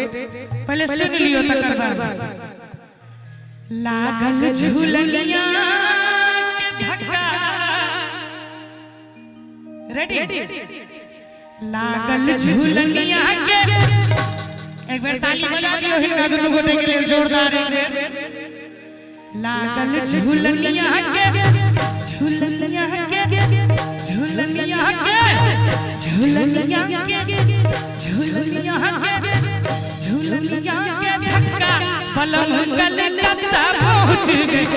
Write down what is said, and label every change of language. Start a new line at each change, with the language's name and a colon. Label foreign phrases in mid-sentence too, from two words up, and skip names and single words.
Maithili: पहले सुन लियो तकर बाद।
Bhojpuri: लागल झुलनिया के धक्का, रेडी? लागल झुलनिया के,
Maithili: एक बार ताली बजा दियो हिंगा दुनु गोटे के लिए जोरदार।
Bhojpuri: लागल झुलनिया के, झुलनिया के, झुलनिया के, झुलनिया के, झुलनिया के, झुलनिया के धक्का पलम कलकत्ता पहुंच गए।